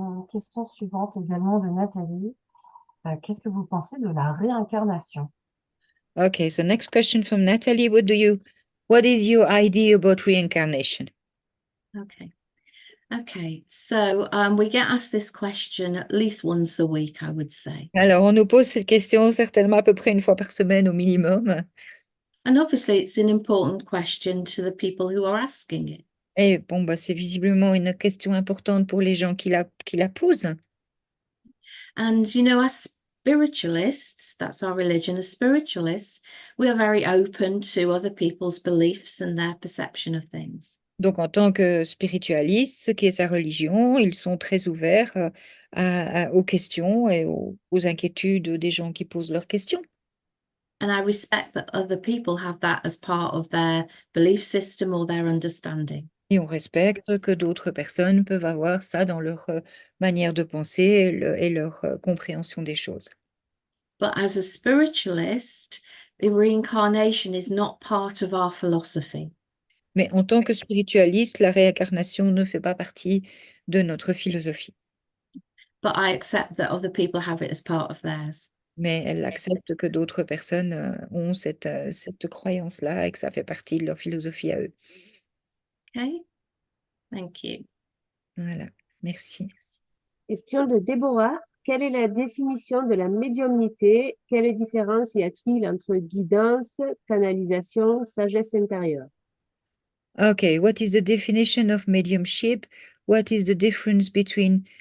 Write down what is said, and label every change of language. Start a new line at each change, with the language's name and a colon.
French: Question suivante également de Nathalie. Qu'est-ce que vous pensez de la réincarnation?
English: Okay, so next question from Natalie. What is your idea about reincarnation? Okay. So we get asked this question at least once a week, I would say.
French: Alors, on nous pose cette question certainement à peu près une fois par semaine au minimum.
English: And obviously, it's an important question to the people who are asking it.
French: Et bon, bah, c'est visiblement une question importante pour les gens qui la posent.
English: And, as spiritualists, that's our religion, as spiritualists, we are very open to other people's beliefs and their perception of things.
French: Donc, en tant que spiritualiste, ce qui est sa religion, ils sont très ouverts aux questions et aux inquiétudes des gens qui posent leurs questions.
English: And I respect that other people have that as part of their belief system or their understanding.
French: Et on respecte que d'autres personnes peuvent avoir ça dans leur manière de penser et leur compréhension des choses.
English: But as a spiritualist, the reincarnation is not part of our philosophy.
French: Mais en tant que spiritualiste, la réincarnation ne fait pas partie de notre philosophie.
English: But I accept that other people have it as part of theirs.
French: Mais elle accepte que d'autres personnes ont cette croyance-là et que ça fait partie de leur philosophie à eux.
English: Okay, thank you.
French: Voilà, merci. Question de Déborah. Quelle est la définition de la médiumnité? Quelle différence y a-t-il entre guidance, canalisation, sagesse intérieure?
English: Okay, what is the definition of mediumship? What is the difference between...